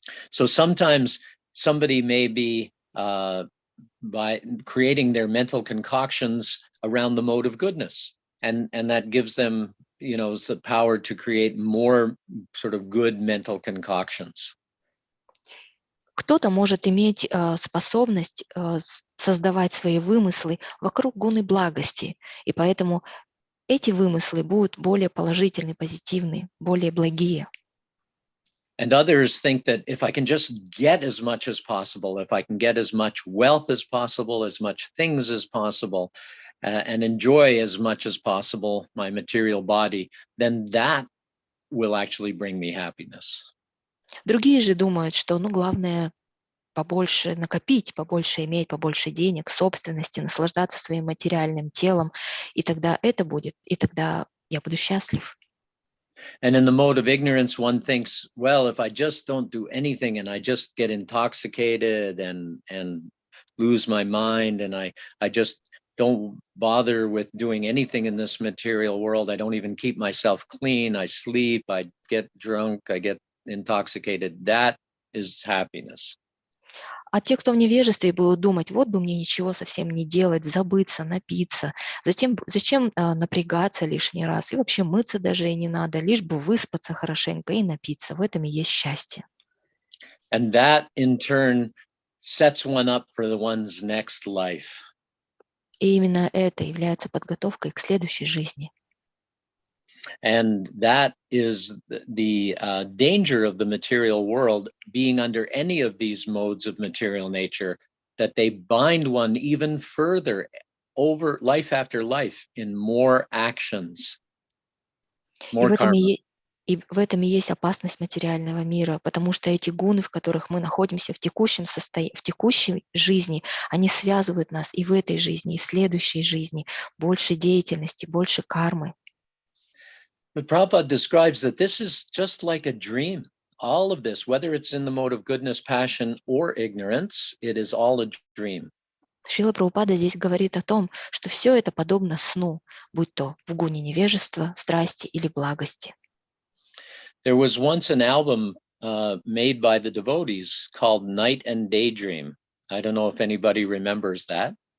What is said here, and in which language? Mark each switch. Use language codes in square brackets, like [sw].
[en] So sometimes somebody may be by creating their mental concoctions around the mode of goodness, and that gives them, the power to create more sort of good mental concoctions. [ru] Кто-то может иметь способность создавать свои вымыслы вокруг гуны благости, и поэтому эти вымыслы будут более положительные, позитивные, более благие. [en] And others think that if I can just get as much as possible, if I can get as much wealth as possible, as much things as possible, and enjoy as much as possible my material body, then that will actually bring me happiness. [ru] Другие же думают, что главное побольше накопить, побольше иметь, побольше денег, собственности, наслаждаться своим материальным телом, и тогда это будет, и тогда я буду счастлив. [en] And in the mode of ignorance, one thinks, well, if I just don't do anything and I just get intoxicated and lose my mind, and I just don't bother with doing anything in this material world, I don't even keep myself clean, I sleep, I get drunk, I get intoxicated, that is happiness. [ru] А те, кто в невежестве, будут думать, вот бы мне ничего совсем не делать, забыться, напиться. Зачем напрягаться лишний раз? И вообще мыться даже и не надо, лишь бы выспаться хорошенько и напиться. В этом и есть счастье. [en] And that, in turn, sets one up for one's next life. [ru] И именно это является подготовкой к следующей жизни. [en] And that is the danger of the material world, being under any of these modes of material nature, that they bind one even further over life after life in more actions, more karma. [ru] И в этом и есть опасность материального мира, потому что эти гуны, в которых мы находимся в текущей жизни, они связывают нас и в этой жизни, и в следующей жизни. Больше деятельности, больше кармы. [en] But Prabhupada describes that this is just like a dream. All of this, whether it's in the mode of goodness, passion, or ignorance, it is all a dream. [ru] Шрила Прабхупада здесь говорит о том, что все это подобно сну, будь то в гуне невежества, страсти или благости. [en] There was once an album made by the devotees called Night and Daydream. I don't know if anybody remembers that.